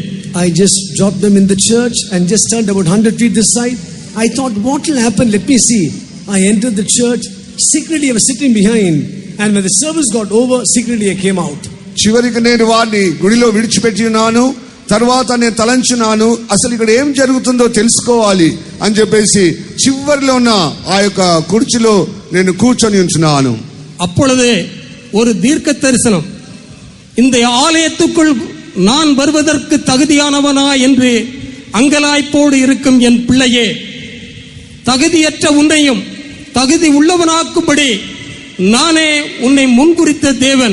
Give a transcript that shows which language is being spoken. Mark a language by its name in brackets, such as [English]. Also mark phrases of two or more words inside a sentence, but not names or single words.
[English] I just dropped them in the church and just turned about 100 feet this side. I thought, what will happen? Let me see. I entered the church. Secretly I was sitting behind, and when the service got over, secretly I came out. [Telugu] చివరికి నేను వాడిని గుడిలో విడిచిపెట్టి ఉన్నాను. తర్వాత నేను తలంచున్నాను, అసలు ఇక్కడ ఏం జరుగుతుందో తెలుసుకోవాలి అని చెప్పేసి చివరిలో ఉన్న ఆ యొక్క కుర్చీలో నేను కూర్చొని ఉంచున్నాను. [Tamil] அப்பொழுது ஒரு தீர்க்க தரிசனம், இந்த ஆலயத்துக்குள் நான் வருவதற்கு தகுதியானவனா என்று அங்கலாய்ப்போடு இருக்கும் என் பிள்ளையே, தகுதியற்ற உன்னையும் தகுதி உள்ளவனாக்கும்படி நானே உன்னை முன்குறித்த தேவன்.